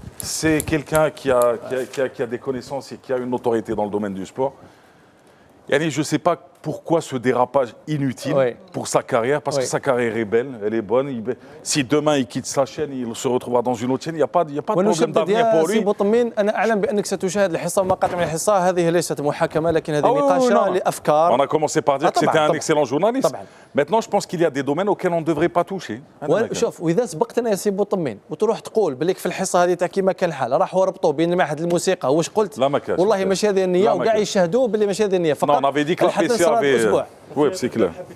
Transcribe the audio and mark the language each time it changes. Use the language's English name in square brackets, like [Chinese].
[French] C'est quelqu'un qui a des connaissances et qui a une autorité dans le domaine du sport. Yani, je ne sais pas pourquoi ce dérapage inutile pour sa carrière, parce que sa carrière est belle, elle est bonne. Si demain il quitte sa chaîne, il se retrouvera dans une autre chaîne, il n'y a pas de problème d'avenir pour lui. [Arabic] بوطمين أنا أعلم بأنك ستشاهد الحصة ومقاطع من الحصة، هذه ليست محاكمة لكن هذه نقاشة لأفكار. [French] On a commencé par dire que c'était un excellent journaliste. Maintenant, je pense qu'il y a des domaines auxquels on ne devrait pas toucher. [Arabic] شوف، وإذا سبقتنا يا سي بوطمين وتروح تقول بليك في الحصة هذه تاع كيما كان الحال راحوا ربطوا بين معهد الموسيقى واش قلت؟ لا ما كانش. والله ماشي هذه النية وكاع يشهدوا باللي ماشي هذه النية فقط. [French] On avait dit que la PC avait... Oui, c'est clair.